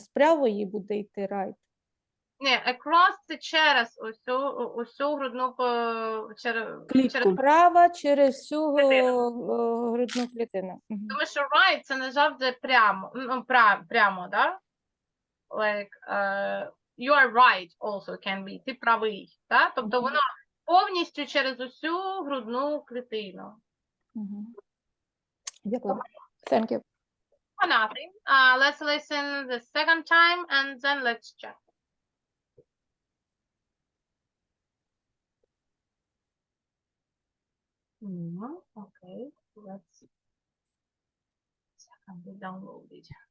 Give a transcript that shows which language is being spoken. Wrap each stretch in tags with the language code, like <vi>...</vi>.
<uk>З правої буде йти right. Ні, across це через усю грудну Клітку. Права через всю Клітину. грудну клітину. Мгм. Тому що right це не завжди прямо, ну, прямо, да?</uk> <en>Like, you are right also can be,</en> <uk>ти правий, да? Тобто воно повністю через усю грудну клітину. Мгм. Дякую.</uk> <en>Thank you. For nothing. Let's listen the second time and then let's check. Okay, let's download it.</en>